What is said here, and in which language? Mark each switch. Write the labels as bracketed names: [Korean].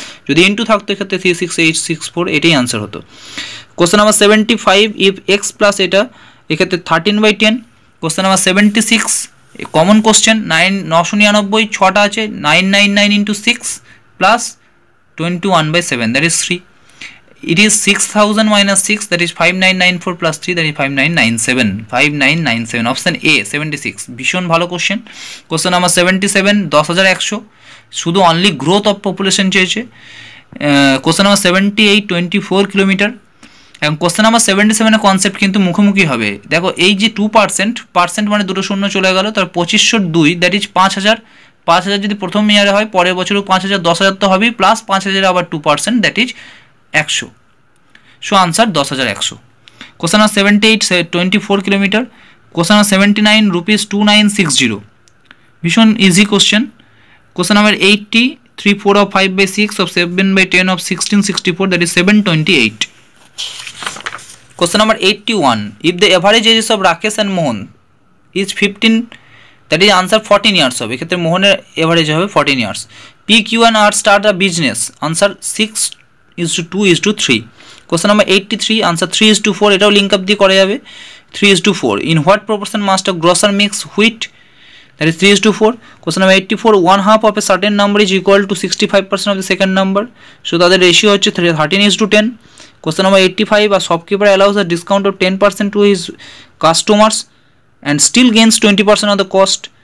[Bangla] যদি ইনটু থাকতো এক্ষেত্রে 36864 এটাই আনসার হতো। Question number 75, if x plus এটা এক্ষেত্রে 13/10। [English] question number 76, common question, 999 [Bangla] ছটা আছে, [English] 999 into 6 plus 21/7, that is 3. It is 6000 minus 6, that is 5994 plus 3, that is 5997. [Bangla] 5997 option A 76। ভীষণ ভালো কোশ্চেন। কোশ্চেন নাম্বার 77, 10100, শুধু অনলি গ্রোথ অফ পপুলেশন চেয়েছে। Question number 78, 24 kilometre. এবং question number 77 concept কিন্তু মুখোমুখি হবে। দেখো এই যে 2% মানে দুটো শূন্য চলে গেল, তার 2502, দ্যাট ইজ 5000। 5000 যদি প্রথম ইয়ারে হয় পরের বছরও 5000, 10000 তো হবেই, প্লাস 5000 আবার 2%, that is 100। So answer 10100। Question number 78, 24 kilometre. Question number 79, ₹2960, ভীষণ easy question. [English] Question number 80, 3/4 of 5/6 of 7/10 of 1664, that is 728. Question number 81, if the average ages of Rakesh and Mohan is 15, that is answer 14 years হবে। [Bangla] এক্ষেত্রে মোহনের average হবে 14 years। [English] P, Q and R start a business, answer 6:2:3। Question number 83, answer 3:4, [Bangla] এটাও link up দিয়ে করা যাবে। [English] 3:4, in what proportion must a grocer mix wheat, that is 3:4। Question number 84, 1/2 of a certain number is equal to 65% of the second number, so [Bangla] তাদের ratio হচ্ছে 13:10। [English] Question number 85, a shopkeeper allows a discount of 10% to his customers and still gains 20% of the cost.